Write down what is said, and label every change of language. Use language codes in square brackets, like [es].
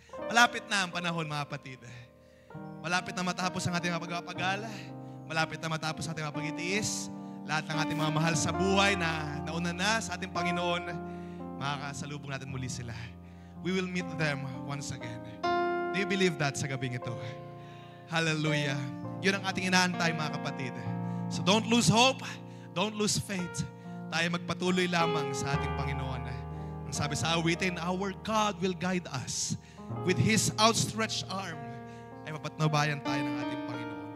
[tl] Malapit na ang panahon, mga kapatid. Malapit na matapos ang ating mga pagpapagala. Malapit na matapos ang ating mga pag-itiis. Lahat ng ating mga mahal sa buhay na nauna na sa ating Panginoon, makakasalubong natin muli sila. [en] We will meet them once again. Do you believe that [tl] sa gabing ito? [en] Hallelujah. [tl] Yun ang ating inaantay, mga kapatid. [en] So don't lose hope. Don't lose faith. [tl] Tayo magpatuloy lamang sa ating Panginoon. Ang sabi sa awitin, [en] our God will guide us. With His outstretched arm, [tl] ay mapatnubayan tayo ng ating Panginoon.